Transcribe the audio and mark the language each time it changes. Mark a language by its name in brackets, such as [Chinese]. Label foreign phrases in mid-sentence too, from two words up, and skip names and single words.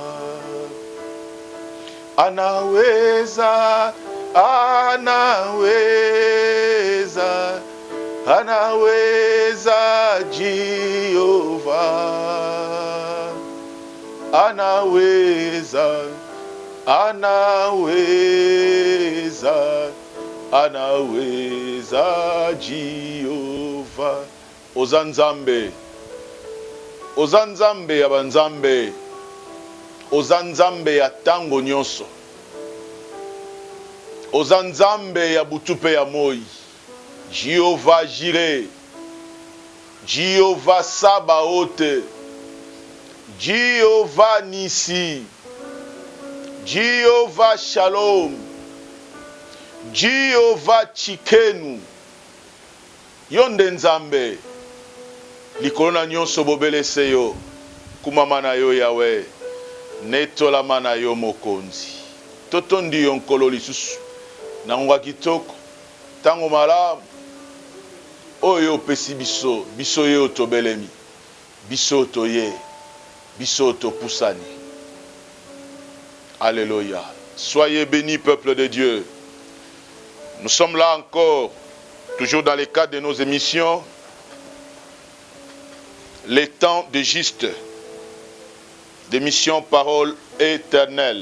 [Swahili] anaweza, anaweza, anaweza Jehova, anaweza, anaweza, anaweza Jehova. [Lingala] Ozanzambe, ozanzambe ya banzambe, ozanzambe ya tango nyonso, ozanzambe ya butupe ya moi, Jehova Jireh, Jehova Sabaote, Jehova Nisi, Jehova Shalom, Jehova Chikenu, yonde nzambe, likolona nyonso bobelese yo, kumama yo Yawe, netolama na yo mokonzi, totondi yo nkolo lisusu, na ngwa kitoko, tango malamu, oyo pesi biso, biso ye otobelemi, biso toye, biso topusani. [French] Alléluia. Soyez bénis, peuple de Dieu. Nous sommes là encore, toujours dans le cadre de nos émissions, les temps de juste, d'émission Parole éternelle.